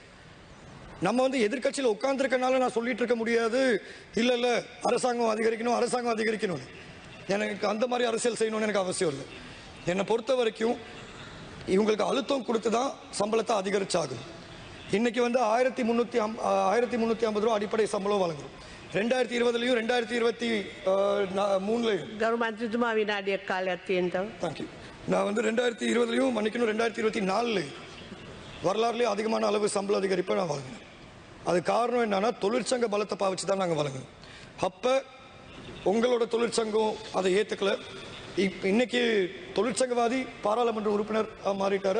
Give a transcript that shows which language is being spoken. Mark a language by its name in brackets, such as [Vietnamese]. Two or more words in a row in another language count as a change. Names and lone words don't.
[Tamil] நம்ம எதிர்கட்சியில் உட்கார்ந்துருக்கனால நான் சொல்லிட்டு இருக்க முடியாது, இல்லை இல்லை அரசாங்கம் அதிகரிக்கணும். எனக்கு அந்த மாதிரி அரசியல் செய்யணும்னு எனக்கு அவசியம் இல்லை. என்னை பொறுத்த வரைக்கும் இவங்களுக்கு அழுத்தம் கொடுத்து தான் சம்பளத்தை அதிகரிச்சாகும். இன்னைக்கு 1350 ரூபா அடிப்படை சம்பளம் வழங்குறோம். 2020 2023 [Sinhala] ගරුමන්ත්‍රතුමා විනාඩියක් කාලයක් තියෙනවා. [English] thank you. [Tamil] நான் வந்து 2020 மன்னிக்கணும் 2024 வரலாறுலேயே அதிகமான அளவு சம்பள அதிகரிப்பை நான் வழங்கினேன். அது காரணம் என்னன்னா தொழிற்சங்க பலத்தை பாவிச்சு தான் நாங்கள் வழங்கணும். அப்போ உங்களோட தொழிற்சங்கம் அதை ஏற்றுக்கல. இன்னைக்கு தொழிற்சங்கவாதி பாராளுமன்ற உறுப்பினர் மாறிட்டாரு.